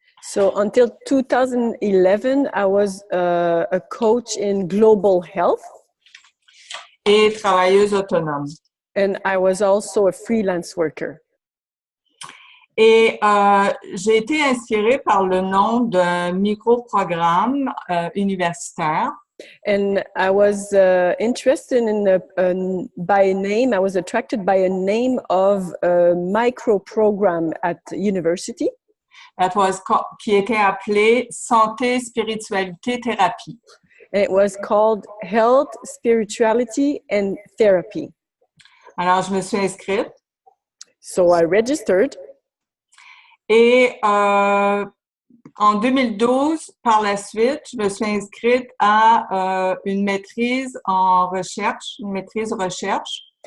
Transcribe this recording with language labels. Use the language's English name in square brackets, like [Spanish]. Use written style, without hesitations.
[English] So until 2011, I was a coach in global health. [French] Et travailleuse autonome. [English] And I was also a freelance worker. [French] Et j'ai été inspirée par le nom d'un micro-programme universitaire. [English] And I was interested by a name. I was attracted by a name of a micro program at university. [French] Qui était appelé Santé, Spiritualité, Thérapie. [English] And it was called Health, Spirituality and Therapy. [French] Alors, je me suis inscrite [English] So I registered. [French] et en 2012, par la suite, je me suis inscrite à une maîtrise en recherche, une maîtrise recherche.